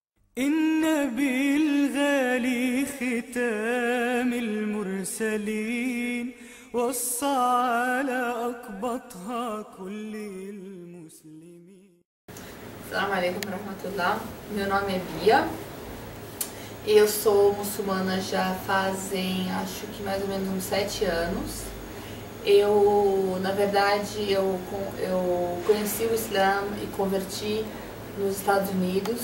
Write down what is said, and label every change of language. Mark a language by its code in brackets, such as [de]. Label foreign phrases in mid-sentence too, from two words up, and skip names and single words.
[ar] النبي الغالي ختام المرسلين وصى على أقبطها كل المسلمين. السلام عليكم ورحمة الله. [pt] Meu nome é Bia. Eu sou muçulmana já fazem, acho que mais ou menos uns 7 anos. Na verdade, eu conheci o Islã e converti nos Estados Unidos.